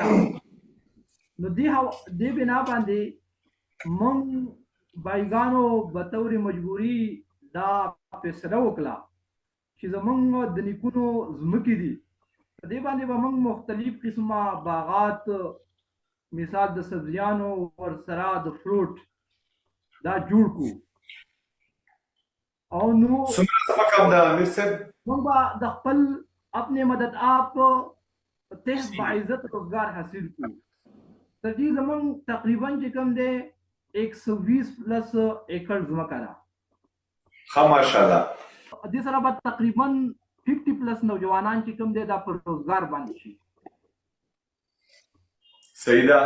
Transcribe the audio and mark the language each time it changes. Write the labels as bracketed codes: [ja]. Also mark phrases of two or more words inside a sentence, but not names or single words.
[ps] نو دې بنا باندې موږ بایګانو به طور مجبوري دا فیصله وکړه چې زمونږ د نیکونو ځمکې دي، په دې باندې به موږ مختلف قسمه باغات، مثال د سبزیانو ورسره د فروټ دا جوړ کړو. او نو موږ به د خپل [ur] اپنے مدد آپ [ps] تحت باعزت روزگار حاصل کړو. تر دې زمونږ تقریبا چې کوم دی 120 پلس ایکڑ ځمکه ده. ها ماشاءالله. دې سره به تقریبا 50 پلس نوجوانان چې کوم دی دا پر روزګار باندې شي. صحیح ده.